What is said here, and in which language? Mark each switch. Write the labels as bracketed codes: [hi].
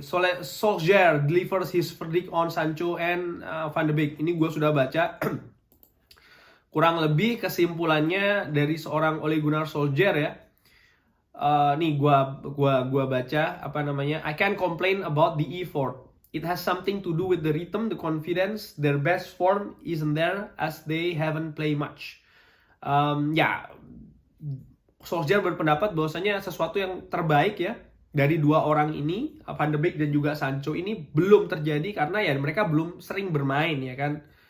[en] Solskjaer delivers his verdict on Sancho and Van de Beek. [id] Ini gue sudah baca. Kurang lebih kesimpulannya dari seorang Ole Gunnar Solskjaer ya. Nih gua baca apa namanya. [en] I can't complain about the effort. It has something to do with the rhythm, the confidence. Their best form isn't there as they haven't played much. [id] Ya, Solskjaer berpendapat bahwasanya sesuatu yang terbaik ya dari dua orang ini, Van de Beek dan juga Sancho ini belum terjadi karena ya mereka belum sering bermain ya kan.